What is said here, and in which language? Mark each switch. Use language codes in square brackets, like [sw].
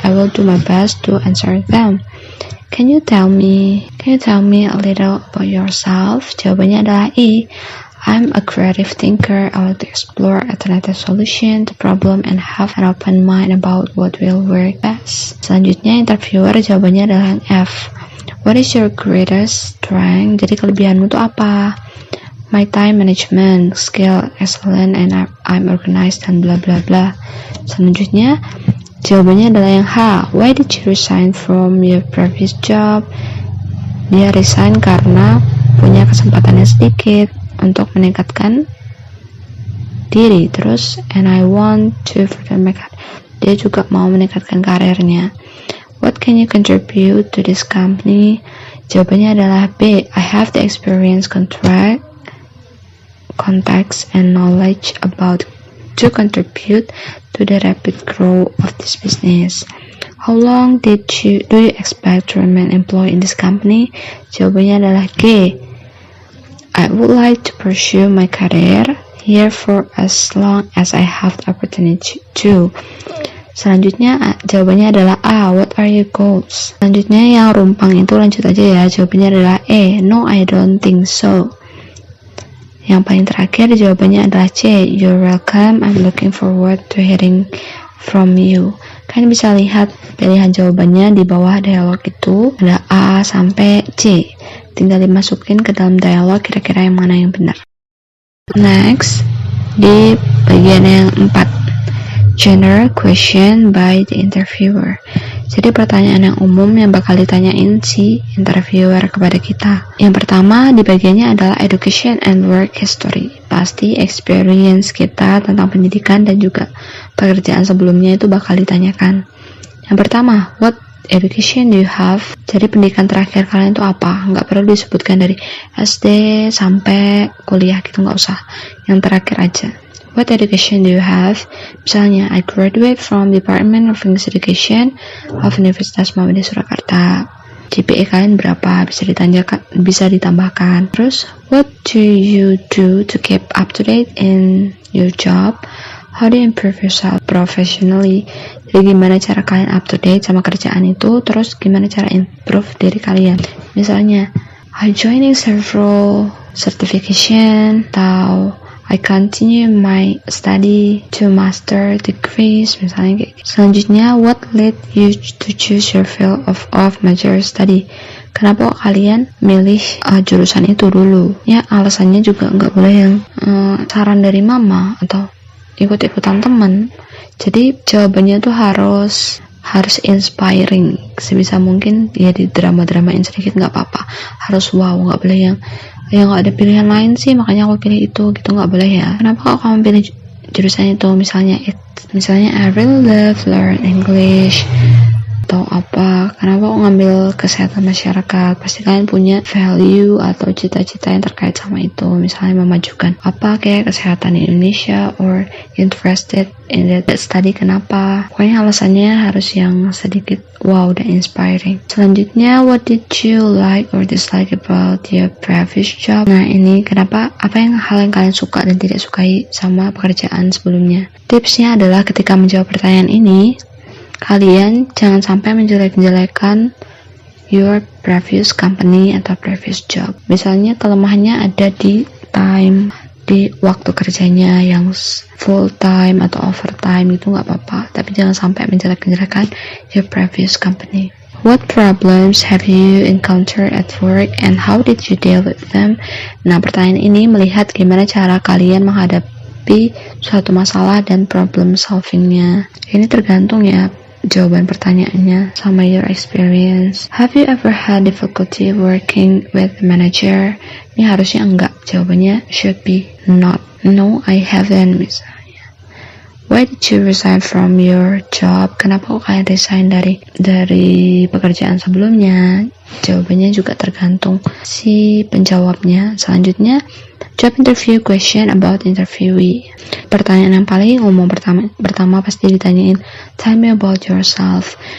[en] I will do my best to answer them. Can you tell me a little about yourself? [id] Jawabannya adalah E. [en] I'm a creative thinker. I want to explore alternative solution to problem and have an open mind about what will work best. [id] Selanjutnya interviewer jawabannya adalah yang F. [en] What is your greatest strength? [id] Jadi kelebihanmu itu apa? [en] My time management skill excellent and I'm organized dan bla bla bla. [id] Selanjutnya jawabannya adalah yang H. [en] Why did you resign from your previous job? [id] Dia resign karena punya kesempatan yang sedikit untuk meningkatkan diri. [en] Terus and I want to further my career. [id] Dia juga mau meningkatkan karirnya. [en] What can you contribute to this company? [id] Jawabannya adalah B. [en] I have the experience, contacts and knowledge about to contribute to the rapid growth of this business. How long do you expect to remain employed in this company? [id] Jawabannya adalah G. [en] I would like to pursue my career here for as long as I have the opportunity to. [id] Selanjutnya jawabannya adalah A. [en] What are your goals? [id] Selanjutnya yang rumpang itu lanjut aja ya. Jawabannya adalah E. [en] No, I don't think so. [id] Yang paling terakhir jawabannya adalah C. [en] You're welcome. I'm looking forward to hearing from you. [id] Kalian bisa lihat pilihan jawabannya di bawah dialog itu ada A sampai C. Tinggal dimasukin ke dalam dialog kira-kira yang mana yang benar. Next, di bagian yang 4. [en] General question by the interviewer. [id] Jadi pertanyaan yang umum yang bakal ditanyain si interviewer kepada kita. Yang pertama di bagiannya adalah education and work history. Pasti experience kita tentang pendidikan dan juga pekerjaan sebelumnya itu bakal ditanyakan. Yang pertama, [en] what education do you have? [id] Jadi pendidikan terakhir kalian itu apa? Nggak perlu disebutkan dari SD sampai kuliah gitu, nggak usah. Yang terakhir aja. [en] What education do you have? Misalnya, I graduate from Department of English Education of Universitas Muhammadiyah Surakarta. [id] GPA kalian berapa? Bisa ditambahkan. [en] Terus, what do you do to keep up to date in your job? How do you improve yourself professionally? [id] Jadi gimana cara kalian up to date sama kerjaan itu? Terus gimana cara improve diri kalian? [en] Misalnya, I joining several certification atau I continue my study to master degrees, [id] misalnya kayak gitu. [en] Selanjutnya, what led you to choose your field of major study? [id] Kenapa kalian milih jurusan itu dulu? Ya, alasannya juga nggak boleh yang saran dari mama atau ikut-ikutan teman. Jadi jawabannya tuh harus inspiring sebisa mungkin. Ya di drama-dramain sedikit nggak apa-apa. Harus wow, nggak boleh yang nggak ada pilihan lain sih makanya aku pilih itu gitu, nggak boleh ya. Kenapa kok kamu pilih jurusan itu? [en] Misalnya I really love learn English [id] atau apa. Kenapa kok ngambil kesehatan masyarakat? Pasti kalian punya value atau cita-cita yang terkait sama itu. Misalnya memajukan apa kayak kesehatan di Indonesia [en] or interested in that study. [id] Kenapa? Pokoknya alasannya harus yang sedikit wow dan inspiring. [en] Selanjutnya, what did you like or dislike about your previous job? [id] Nah ini kenapa, hal yang kalian suka dan tidak sukai sama pekerjaan sebelumnya. Tipsnya adalah ketika menjawab pertanyaan ini, kalian jangan sampai menjelek-jelekan [en] your previous company [id] atau [en] previous job. [id] Misalnya kelemahannya ada di time, di waktu kerjanya yang full time atau overtime itu nggak apa-apa, tapi jangan sampai menjelek-jelekan [en] your previous company. What problems have you encountered at work and how did you deal with them? [id] Nah, pertanyaan ini melihat gimana cara kalian menghadapi suatu masalah dan problem solvingnya. Ini tergantung ya jawaban pertanyaannya sama [en] your experience. Have you ever had difficulty working with manager? [id] Ini harusnya enggak, jawabannya [en] should be not. No, I haven't misalnya. Why did you resign from your job? [id] Kenapa kok kalian resign dari pekerjaan sebelumnya? Jawabannya juga tergantung si penjawabnya. [en] Selanjutnya, job interview question about interviewee. [id] Pertanyaan yang paling umum pertama pasti ditanyain, [en] tell me about yourself.